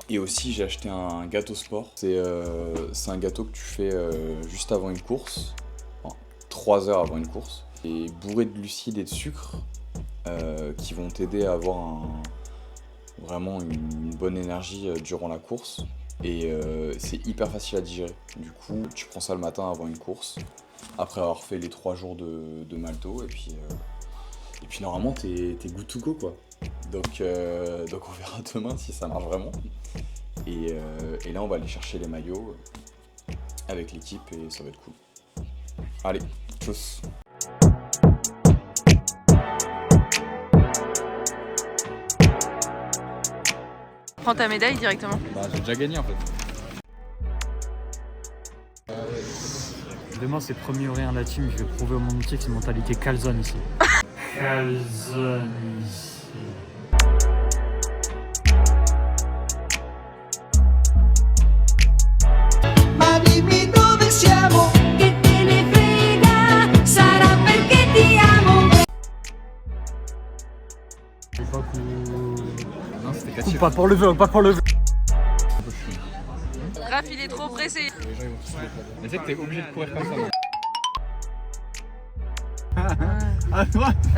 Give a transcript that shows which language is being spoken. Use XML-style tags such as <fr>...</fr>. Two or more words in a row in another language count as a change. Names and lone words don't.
<fr>Et aussi j'ai acheté un gâteau sport. C'est un gâteau que tu fais juste avant une course, enfin, 3 heures avant une course, et bourré de glucides et de sucre qui vont t'aider à avoir vraiment une bonne énergie durant la course. Et c'est hyper facile à digérer. Du coup, tu prends ça le matin avant une course, après avoir fait les 3 jours de malto, et puis normalement t'es</fr> <en>good to go</en> <fr>quoi. Donc on verra demain si ça marche vraiment. Et là on va aller chercher les maillots avec l'équipe et ça va être cool. Allez, tchuss. Prends ta médaille directement. Bah j'ai déjà gagné en fait. Demain c'est premier rien la team, je vais prouver au monde entier que c'est mentalité calzone ici. Calzone ici.</fr> <it>Ma dimmi dove siamo, che te ne frega, sarà perché ti amo.</it> <fr>L'époque où... Non c'était Ou cassé. pas pour le vœu, pas pour le vœu. Raph, il est trop pressé. Mais tu sais que t'es obligé de courir comme ça. À droite.</fr>